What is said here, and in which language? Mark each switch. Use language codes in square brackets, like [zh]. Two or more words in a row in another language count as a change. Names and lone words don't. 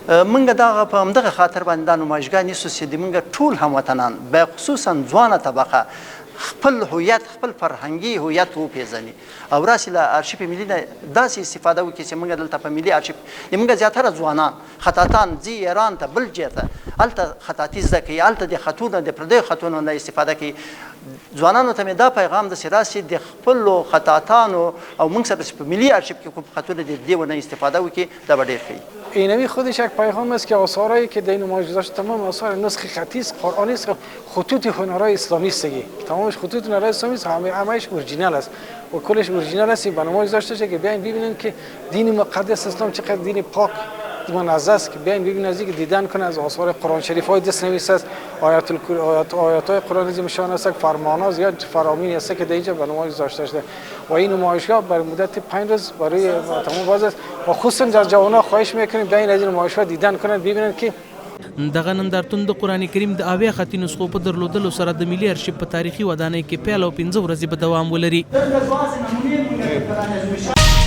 [ps] موږ دغه په همدغه خاطر باندې دا نمایشګاه نیسو چې د موږ ټول هموطنان به خصوصا ځوانه طبقه خپل هویت خپل فرهنګي هویت وپېژني او راسي له ارشیف ملي نه داسې استفاده وکړي چې موږ دلته په ملي ارشیف موږ زیاتره ځوانان خطاطان ځي ایران ته بل ځای ته هلته خطاطي زده کوي، هلته د خطونو د پردیو خطونو نه استفاده کوي. ځوانانو ته مې دا پیغام داسې راسي د خپلو خطاطانو او موږ سره په ملي ارشیف کې کوم خطونه د دې نه استفاده وکړي دا به ډېر ښه. [fa] اینمی خودش یک پیغام است که آثارهایی که در این نمایش گذاشت تمام آثار نسخ خطی است، قرآنی است، خطوط هنرهای اسلامی است. تمامش خطوط هنرهای اسلامی است، همه‌اش اورجینال است و کلش اورجینال است. به نمایش گذاشته که بیاین ببینن که دین مقدس اسلام چقدر دین پاک منزه است که بیاین ببینن نزدیک دیدن کنه از آثار قرآن شریف های دست نویس است. آیات های قرآن عظیم شان است، فرمان‌ها زیاد فرامین است که در اینجا به نمایش گذاشته شده و این نمایشگاه بر مدت 5 روز برای تمام باز است و خصوصا در جوانان خواهش میکنیم بیاین از این نمایشگاه دیدن کنن ببینن که [ps] دغه نندارتون د قرآن کریم د اویا خطي نسخو په درلودلو سره د ملي ارشیف په تاریخي ودانۍ کې پیل او 15 ورځې به دوام ولري.